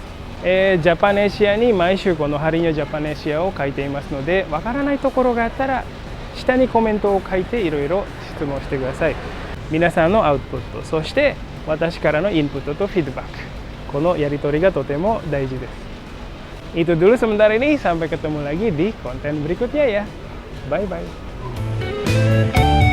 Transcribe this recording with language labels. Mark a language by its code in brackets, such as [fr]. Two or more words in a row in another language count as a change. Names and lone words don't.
[ja] ジャパネシアに毎週このハリーニャジャパネシアを書いていますので、わからないところがあったら下にコメントを書いていろいろ質問してください。皆さんのアウトプット、そして私からのインプットとフィードバック、このやり取りがとても大事です。 [id] Itu dulu sementara ini, sampai ketemu lagi di konten berikutnya ya. Bye bye.